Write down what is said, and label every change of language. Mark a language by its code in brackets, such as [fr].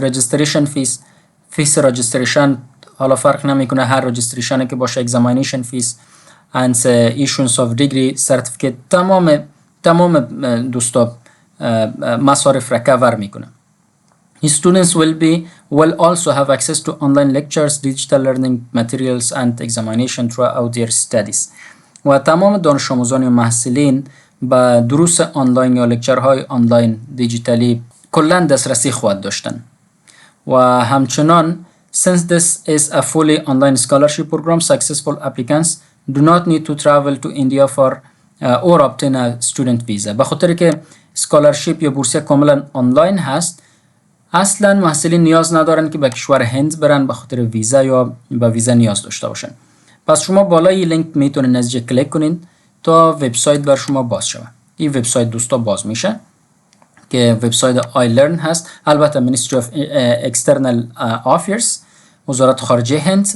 [fa] رجستریشن فیس رجستریشن حالا فرق نمیکنه، هر رجستریشنی که باشه، اگزامینیشن فیس [en] and issuance of degree certificate، [fa] تمام دوستا مصارف را کاور میکنه. [en] Students will also have access to online lectures, digital learning materials and examination throughout their studies. [fa] و تمام دانش آموزان و محصلین به دروس آنلاین یا لکچرهای آنلاین دیجیتالی کلا دسترسی خواهد داشتن. و همچنان [en] since this is a fully online scholarship program, successful applicants do not need to travel to India for or obtain a student visa. [fa] به خاطر که اسکالرشیپ یا بورسیه کاملا آنلاین هست، اصلا محصلین نیاز ندارن که به کشور هند برن به خاطر ویزا یا به ویزا نیاز داشته باشن. پس شما بالای لینک میتونین از جا کلیک کنین تا وبسایت بر شما باز شود. این وبسایت دوستا باز میشه که وبسایت iLearn هست، البته [en] Ministry of External Affairs، [fa] وزارت خارجه هند.